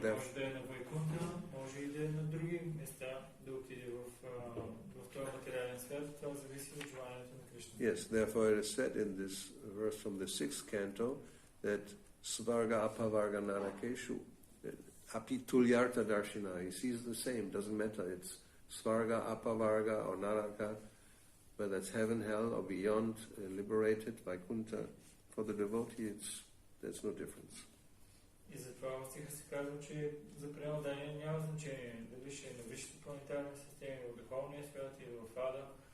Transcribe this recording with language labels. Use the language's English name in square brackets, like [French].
[Bulgarian] Той може да е на Вайкунта, може и да е на други места, да отиде в този материален свят. Това зависи от желанието на Кришна. [English] Yes, therefore it is said in this verse from the 6th canto that [Sanskrit] Svarga Apavarga Narakeshu Api Tulyarta Darshina. [English] He sees the same, doesn't matter. It's Svarga, Apavarga or Naraka, whether it's heaven, hell or beyond, liberated, Vaikuntha. For the devotee, there's no difference. [Bulgarian] И затова в стиха се казва, че за преодание няма значение дали ще е на висшите планетарни системи, в духовния свят или в ада.